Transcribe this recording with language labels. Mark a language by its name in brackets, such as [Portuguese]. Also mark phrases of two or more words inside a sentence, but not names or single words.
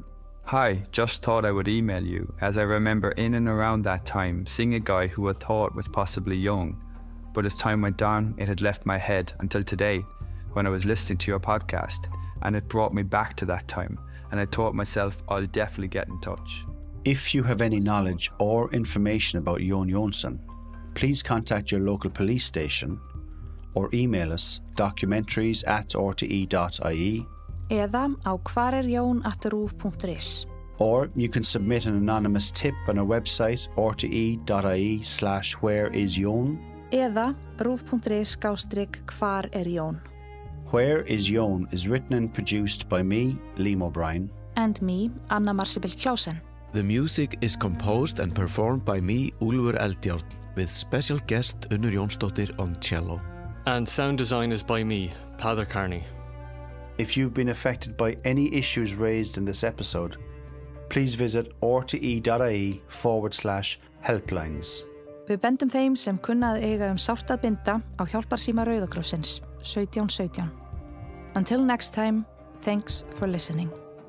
[English] Hi, just thought I would email you, as I remember in and around that time seeing a guy who I thought was possibly young, but as time went on, it had left my head until today when I was listening to your podcast, and it brought me back to that time, and I thought myself I'll definitely get in touch. If you have any knowledge or information about Jón Jónsson, please contact your local police station or email us documentaries@rte.ie, [Icelandic] eða á hvarerjón@ruv.is. [English] or you can submit an anonymous tip on our website rte.ie/whereisjón, [Icelandic] eða ruv.is/hvarerjón. [English] Where is Jón is written and produced by me, Liam O'Brien. And me, Anna Marcibel Clausen. The music is composed and performed by me, Úlfur Eldjárn, with special guest Unnur Jónsdóttir on cello. And sound design is by me, Peadar Carney. If you've been affected by any issues raised in this episode, please visit rte.ie/helplines. [Icelandic] Við bendum þeim sem kunna að eiga sárt að binda á hjálparsíma Rauða krossins 1717. [English] Until next time, thanks for listening.